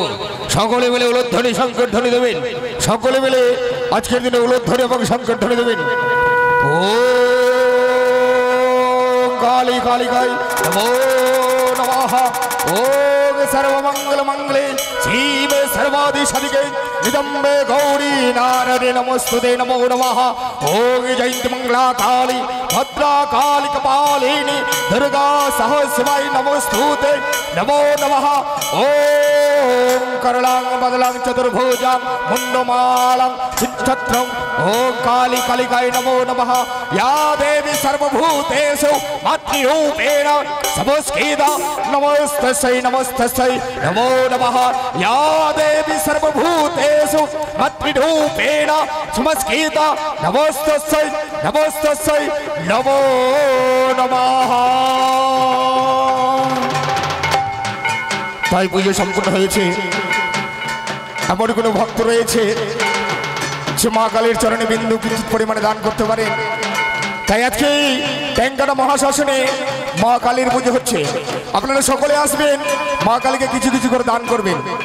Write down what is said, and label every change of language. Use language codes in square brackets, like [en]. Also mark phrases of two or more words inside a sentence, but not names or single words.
[bn] সকলে মিলে উলুধ্বনি সংকট ধ্বনি দেবেন। সকলে মিলে আজকের দিনে উলুধ্বনি এবং সংকট ধ্বনি দেবেন। [sa] ও কালী কালিকায় নমো নমঃ। ওম সর্বমঙ্গল মঙ্গলে শিবে সর্বাদি সাধিকে নিদম্বে গৌরী নারদে নমস্তুতে নমো নমঃ। ওম জয়ন্তি মঙ্গলা কালী ভদ্রা কালী কপালিনী দুর্গা সহস্রায় নমস্তুতে নমো নমঃ। ওম করলাং বদলাং চতুর্ভুজাং মুন্ডমালাং চিচ্ছত্রং। ওম কালী কালিকায় নমো নমঃ। या देवी सर्वभूतेषु मातृरूपेण संस्थिता नमस्तस्यै नमस्तस्यै नमो नमः। या देवी सर्वभूतेषु मातृरूपेण संस्थिता नमस्तस्यै नमस्तस्यै नमो नमः। [bn] তাই পুজো সম্পূর্ণ হয়েছে। এমন কোনো ভক্ত রয়েছে সে মা কালীর চরণে বিন্দু কিছু পরিমাণে দান করতে পারেন। তাই আজকে এই ট্যাঙ্কাটা মহাশাসনে মা কালীর পুজো হচ্ছে। আপনারা সকলে আসবেন, মা কালীকে কিছু কিছু করে দান করবেন।